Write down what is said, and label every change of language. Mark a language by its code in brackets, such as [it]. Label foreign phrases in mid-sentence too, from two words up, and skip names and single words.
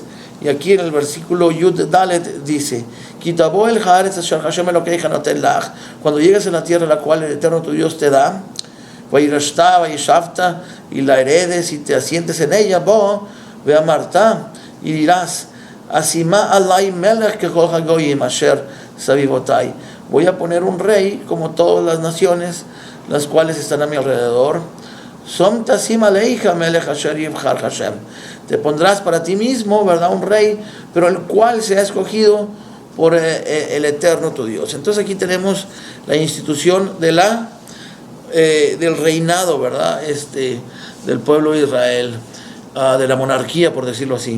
[es] Y aquí en el versículo [he] יוד דלת [es] dice: cuando llegues a la tierra la cual el Eterno tu Dios te da, y la heredes y te asientes en ella, ve a Marta y dirás: [he] אשימה עלי מלך ככל הגויים אשר סביבותי. [es] Voy a poner un rey como todas las naciones las cuales están a mi alrededor. [he] שום תשים עליך מלך אשר יבחר השם. [es] Te pondrás para ti mismo, ¿verdad?, un rey, pero el cual se ha escogido por el Eterno tu Dios. Entonces aquí tenemos la institución del reinado, ¿verdad?, del pueblo de Israel, de la monarquía, por decirlo así.